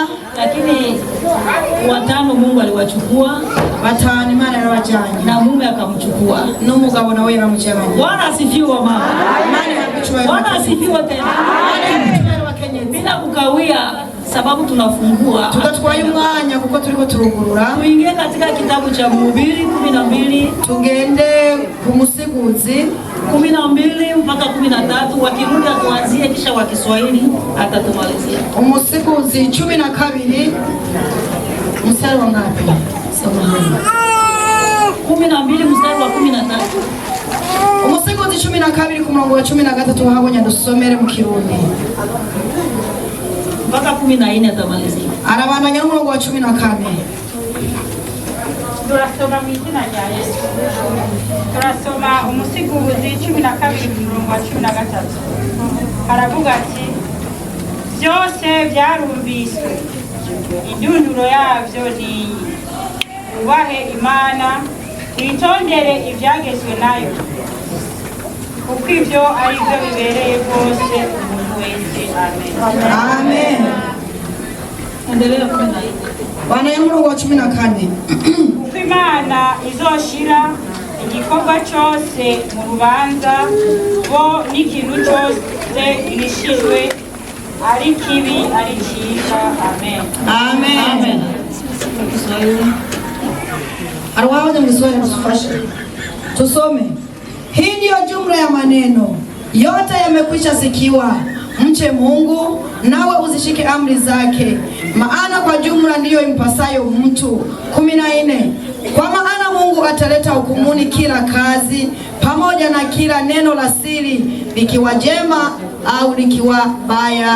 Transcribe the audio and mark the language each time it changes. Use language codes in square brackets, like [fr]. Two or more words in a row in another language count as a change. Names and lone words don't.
[sw] lakini 5 Mungu aliwachukua, [rn] 5 Imana yarabajanye [sw] na mume akamchukua. [rn] N'umugabo nawe yaramujanye. [sw] Bwana asifiwe mama. Bwana asifiwe tena. Bila kukawia sababu tunafungua. [rn] Tugatwaye umwanya kuko turiko turugurura. [sw] Tuingie katika kitabu cha Mhubiri 12. [rn] Tugende ku Musiguzi [sw] 12 mpaka 13, wakirudi tuanzie kisha wa Kiswahili atatumalizia. Umusiguzi 12 mstari wa ngapi? Soma. 12 mstari wa 13. [rn] Umusiguzi 12 ku murongo wa 13 habonye dusomere mu Kirundi. [sw] Mpaka 14 atamalizia. [rn] Arabandanya n'umurongo wa 14. Turasoma mu izina rya Yesu. Turasoma Umusiguzi 12 umurongo wa 13. Aravuga ati byose byarumviswe, indunduro yavyo ni ubahe Imana, twitondere ibyagezwe nayo, kuko ibyo ari byo bibereye rwose umuntu wese. Amen. Amen. [sw] Endelea kwenda. [rn] Bwana ya murongo wa 14. Kuko Imana izoshira igikorwa cyose mu rubanza, bo n'ikintu cyose irishijwe, ari kibi ari cyiza. Amen. Amen. Amen. Arwaje Kiswahili tusufashe. [sw] Tusome. Hii ndiyo jumla ya maneno yote yamekwisha sikiwa. Mche Mungu nawe uzishike amri zake, maana kwa jumla ndiyo impasayo mtu. 14. Kwa maana Mungu ataleta hukumuni kila kazi pamoja na kila neno la siri, likiwa jema au likiwa baya.